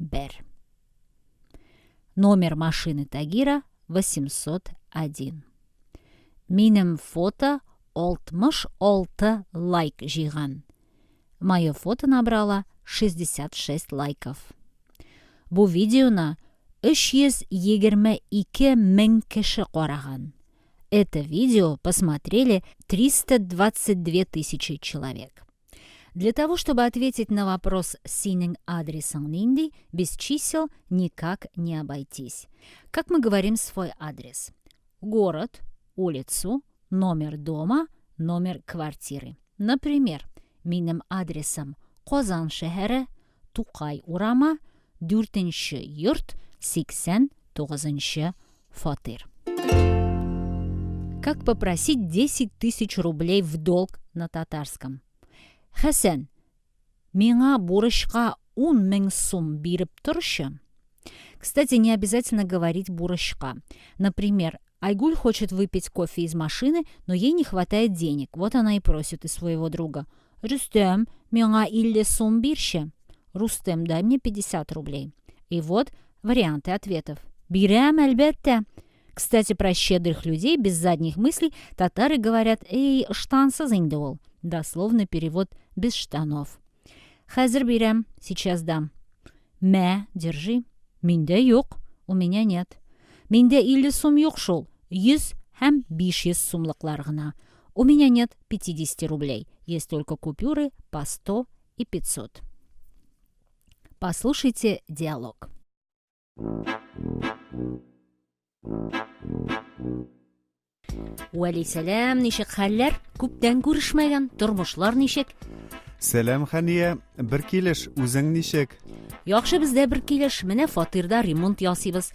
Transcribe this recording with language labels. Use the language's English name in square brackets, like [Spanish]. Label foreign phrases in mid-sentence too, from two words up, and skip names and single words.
[Russian] Номер машины Тагира 801. [Tatar] Минем фото 66 лайк жиған. [Russian] Мое фото набрало 66 лайков. [Tatar] Бу видеоны 322 мең кеше караган. [Russian] Это видео посмотрели 322 тысячи человек. Для того, чтобы ответить на вопрос [Tatar] «Синең адресың нинди», [Russian] без чисел никак не обойтись. Как мы говорим свой адрес? Город, улицу, номер дома, номер квартиры. Например, [Tatar] Минем адресым Qozan шәһәре, Тукай урамы, 4-нче йорт, 89-нче фатир. [Russian] Как попросить 10 тысяч рублей в долг на татарском? [Tatar] Хәсән, миңа бурычка 10 мең сум биреп торчы. [Russian] Кстати, не обязательно говорить бурычка. Например, Айгуль хочет выпить кофе из машины, но ей не хватает денег. Вот она и просит из своего друга: [Tatar] Рустем, миңа 50 сум бирче. [Russian] Рустем, дай мне 50 рублей. И вот варианты ответов. [Tatar] Бирәм, әлбәттә. [Russian] Кстати, про щедрых людей без задних мыслей татары говорят: [Tatar] «Эй, штансыз инде ул». [Russian] Дословный перевод: без штанов. [Tatar] Хәзер бирәм, [Russian] сейчас дам. [Tatar] Мә, держи. Миндә юк, [Russian] у меня нет. [Tatar] Миндә 50 сум юк шул, 100 һәм 500 сумлыклар гына. [Russian] У меня нет 50 рублей, есть только купюры по 100 и 500. Послушайте диалог. [Tatar] Уәлейсәләм, ничек хәлләр? Күптән күрешмәгән, тормышлар ничек? Сәлам, Хәния, бер килеш, үзең ничек? Яхшы, бездә бер килеш, менә фатирда ремонт ясыйбыз.